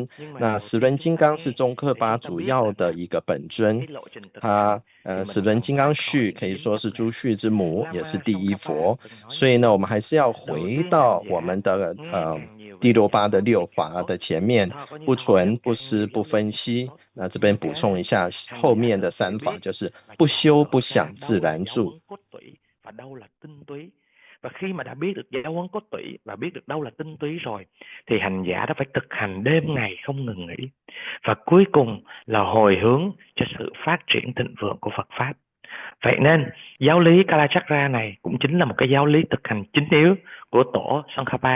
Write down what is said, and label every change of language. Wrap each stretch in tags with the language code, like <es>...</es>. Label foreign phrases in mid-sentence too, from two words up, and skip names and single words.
<zh>那十轮金刚是宗喀巴主要的一个本尊，他十轮金刚序可以说是诸序之母，也是第一佛。所以呢，我们还是要回到我们的第6、8的6法的前面，不存、不思、不分析。那这边補充一下，後面的3法就是不修、不想、自然住。</zh> <vi>và đâu là tinh túy. Và khi mà đã biết được giáo huấn cốt tủy và biết được đâu là tinh túy rồi, thì hành giả đã phải thực hành đêm ngày không ngừng nghỉ. Và cuối cùng là hồi hướng cho sự phát triển thịnh vượng của Phật Pháp. Vậy nên giáo lý Kalachakra này cũng chính là một cái giáo lý thực hành chính yếu của tổ Tsongkhapa.</vi>